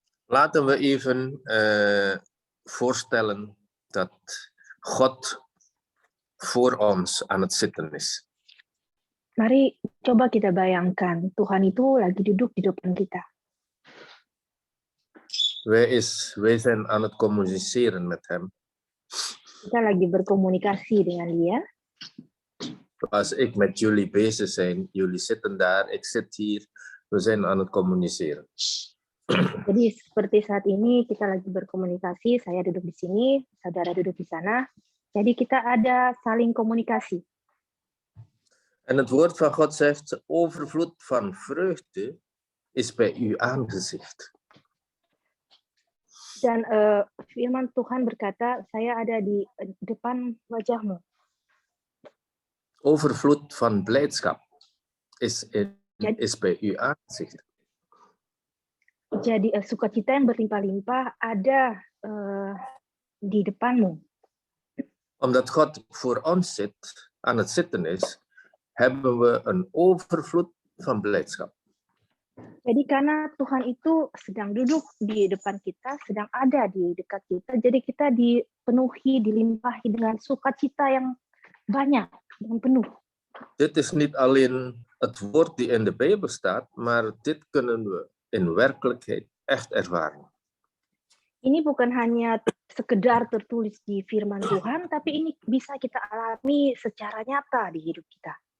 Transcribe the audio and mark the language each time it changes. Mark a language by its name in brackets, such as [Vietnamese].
[Dutch] Laten we even voorstellen dat God voor ons aan het zitten is. [Indonesian] Mari coba kita bayangkan, Tuhan itu lagi duduk di depan kita. [Dutch] Wij zijn aan het communiceren met hem. [Indonesian] Kita lagi berkomunikasi dengan dia. [Dutch] Als ik met jullie bezig zijn, jullie zitten daar, ik zit hier, we zijn aan het communiceren. [Indonesian] Jadi seperti saat ini kita lagi berkomunikasi, saya duduk di sini, saudara duduk di sana. Jadi kita ada saling komunikasi. [Dutch] En het woord van God zegt, de overvloed van vreugde is bij uw aangezicht. [Indonesian] Dan firman Tuhan berkata, saya ada di depan wajahmu. [Dutch] Overvloed van blijdschap is bij uw aangezicht. [Indonesian] Jadi sukacita yang berlimpah-limpah ada di depanmu. [Dutch] Omdat God voor ons aan het zitten is, hebben we een overvloed van blijdschap. [Indonesian] Jadi karena Tuhan itu sedang duduk di depan kita, sedang ada di dekat kita, jadi kita dipenuhi, dilimpahi dengan sukacita yang banyak, yang penuh. [Dutch] Dit is niet alleen het woord die in de Bijbel staat, maar dit kunnen we in werkelijkheid echt ervaren. [Indonesian] Ini bukan hanya sekedar tertulis di firman Tuhan, tapi ini bisa kita alami secara nyata di hidup kita.